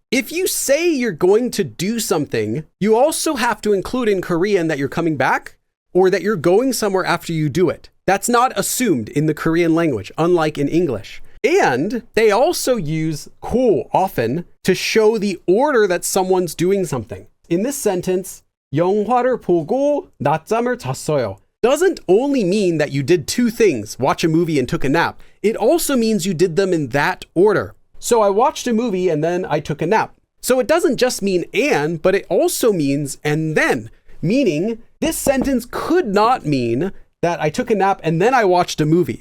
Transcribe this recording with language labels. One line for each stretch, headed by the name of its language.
English: If you say you're going to do something, you also have to include in Korean that you're coming back or that you're going somewhere after you do it. That's not assumed in the Korean language, unlike in English. And they also use 고 often to show the order that someone's doing something. In this sentence,
Korean: 영화를 보고 낮잠을 잤어요.
English: Doesn't only mean that you did two things, watch a movie and took a nap. It also means you did them in that order. So I watched a movie and then I took a nap. So it doesn't just mean and, but it also means and then. Meaning, this sentence could not mean that I took a nap and then I watched a movie.